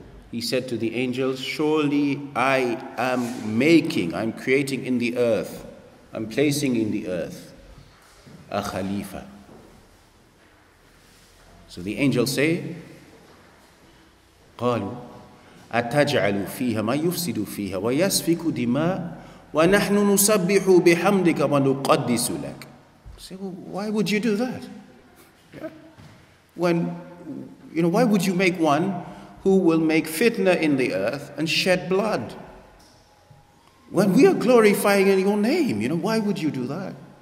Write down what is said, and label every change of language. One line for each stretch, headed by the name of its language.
English: He said to the angels, surely I am creating in the earth, I'm placing in the earth a khalifa. So the angels say,
Arabic: قالوا أتجعل فيها ما يفسد فيها ويسفك دماء ونحن نسبح بحمدك ونقدس لك.
English: Say, well, why would you do that? Yeah. Why would you make one who will make fitna in the earth and shed blood? When we are glorifying in your name, why would you do that?